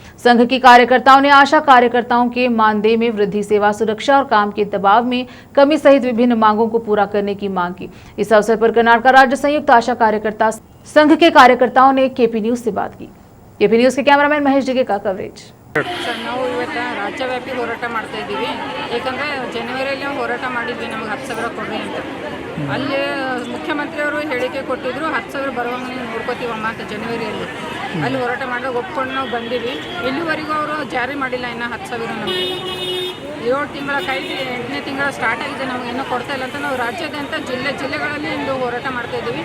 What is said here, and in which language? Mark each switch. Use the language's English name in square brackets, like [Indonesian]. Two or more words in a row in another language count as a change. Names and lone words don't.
[Hindi] संघ के कार्यकर्ताओं ने आशा कार्यकर्ताओं के मानदेय में वृद्धि, सेवा सुरक्षा और काम के दबाव में कमी सहित विभिन्न मांगों को पूरा करने की मांग की। इस अवसर पर कर्नाटक राज्य संयुक्त आशा कार्यकर्ता संघ के कार्यकर्ताओं ने केपी न्यूज से बात की। केपी न्यूज के कैमरामैन महेश जिगे का कवरेज। [Kannada] सर ನಾವು ಇವತ್ತು ರಾಜ್ಯವ್ಯಾಪಿ ಹೋರಾಟ ಮಾಡ್ತಾ ಇದ್ದೀವಿ। ಏಕೆಂದರೆ ಜನವರಿಯಲ್ಲಿ ಹೋರಾಟ ಮಾಡಿದ್ವಿ, ನಮಗೆ 10,000 ಕೊಡ್ರಿ ಅಂತ. ಅಲ್ಲಿ ಮುಖ್ಯಮಂತ್ರಿಯವರು ಹೇಳಿಕೆ ಕೊಟ್ಟಿದ್ರು, 10,000 ಬರುವಂಗೆ ನೀವು ನೋಡ್ಕೋತೀವಮ್ಮ ಅಂತ ಜನವರಿಯಲ್ಲಿ. ಅಲ್ಲಿ ಹೋರಾಟ ಮಾಡಿದಾಗ ಒಪ್ಕೊಂಡು ನಾವು ಬಂದೀವಿ. ಇಲ್ಲಿವರೆಗೂ ಅವರು ಜಾರಿ ಮಾಡಿಲ್ಲ ಇನ್ನು 10,000 ನಮಗೆ. 7 ತಿಂಗಳ ಕೈದಿ 8ನೇ ತಿಂಗಳ ಸ್ಟಾರ್ಟ್ ಆಗಿದೆ, ನಮಗೆ ಇನ್ನೂ ಕೊಡ್ತಾ ಇಲ್ಲ ಅಂತ ನಾವು ರಾಜ್ಯಾದ್ಯಂತ ಜಿಲ್ಲೆಗಳಲ್ಲಿ ಇಂದು ಹೋರಾಟ ಮಾಡ್ತಾ ಇದ್ದೀವಿ.